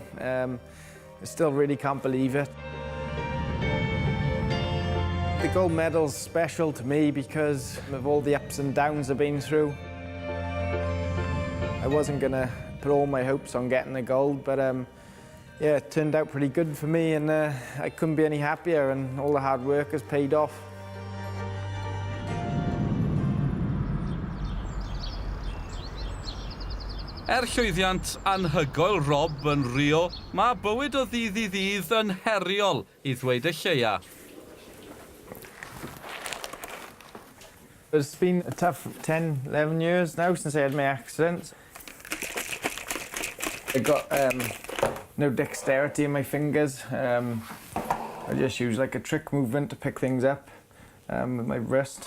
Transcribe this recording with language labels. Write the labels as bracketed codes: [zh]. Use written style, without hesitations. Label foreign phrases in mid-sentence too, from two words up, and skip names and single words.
[en] I still really can't believe it. The gold medal's special to me because of all the ups and downs I've been through. I wasn't going to put all my hopes on getting the gold, but yeah, it turned out pretty good for me, and I couldn't be any happier, and all the hard work has paid off. [cy] Llwyddiant anhygoel Rob yn Rio, mae bywyd o ddydd i ddydd yn heriol I ddweud y lleia. [en] It's been a tough 10, 11 years now since I had my accident. I got no dexterity in my fingers. I just use like a trick movement to pick things up with my wrist.